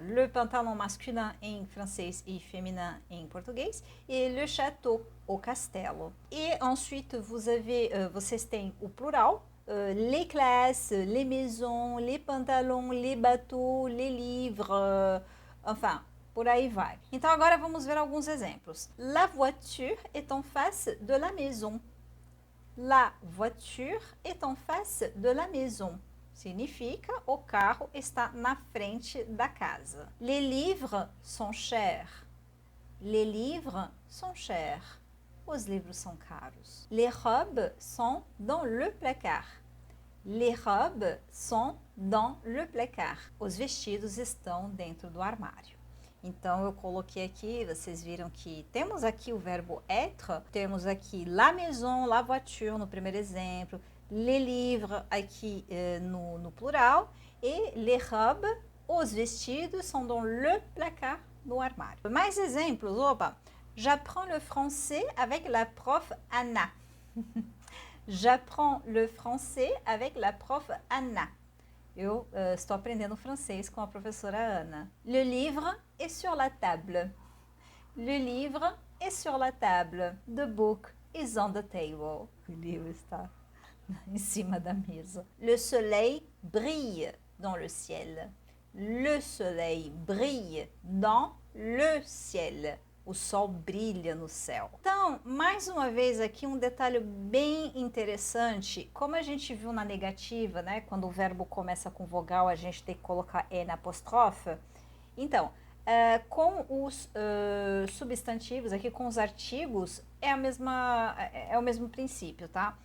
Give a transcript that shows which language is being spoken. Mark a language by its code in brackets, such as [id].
[fr] Le pantalon [pt] masculin em francês e féminin em português. E [fr] le château, [pt] o castelo. E [fr] ensuite, [pt] vocês têm o plural. [fr] Les classes, les maisons, les pantalons, les bateaux, les livres, enfin, [pt] por aí vai. Então agora vamos ver alguns exemplos. [fr] La voiture est en face de la maison. La voiture est en face de la maison. [pt] Significa o carro está na frente da casa. [fr] Les livres sont chers. Les livres sont chers. [pt] Os livros são caros. [fr] Les robes sont dans le placard. Les robes sont dans le placard. [pt] Os vestidos estão dentro do armário. Então, eu coloquei aqui, vocês viram que temos aqui o verbo être, temos aqui la maison, la voiture no primeiro exemplo, les livres aqui no plural, e les robes, os vestidos, são [fr] dans le placard, [pt] no armário. Mais exemplos, opa! [fr] J'apprends le français avec la prof Anna. J'apprends le français avec la prof Anna. [pt] Eu estou aprendendo francês com a professora Ana. [fr] Le livre est sur la table. Le livre est sur la table. [en] The book is on the table. [pt] O livro está em cima da mesa. [fr] Le soleil brille dans le ciel. Le soleil brille dans le ciel. [pt] O sol brilha no céu. Então, mais uma vez aqui um detalhe bem interessante. Como a gente viu na negativa, né? Quando o verbo começa com vogal, a gente tem que colocar N apóstrofe. Então, Com os substantivos, aqui com os artigos, é o mesmo princípio, tá?